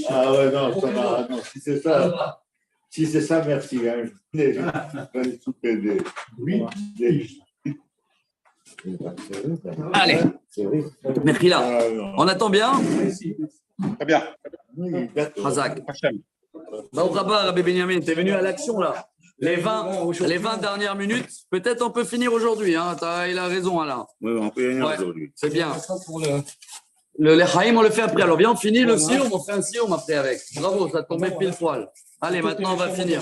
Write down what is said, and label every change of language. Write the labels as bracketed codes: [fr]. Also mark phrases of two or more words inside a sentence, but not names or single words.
[fr] Ah ouais, non, ça va. Non, si c'est ça. Si c'est ça, merci. Hein. Je vais tout aider. British. Allez. Merci là. On attend bien? Très bien. Oui, d'accord. Hazak. [he] ברוך הבא, [fr] Rabbi Benjamin, t'es venu à l'action là. les 20 dernières minutes, peut-être on peut finir aujourd'hui. Hein. Il a raison, Alain. Oui, on peut gagner Ouais. aujourd'hui. C'est bien. Pour Le Lechaïm, on le fait après. Alors, viens, on finit le sioum, on fait un sioum après avec. Bravo, ça tombait pile poil. Allez, maintenant, on va finir.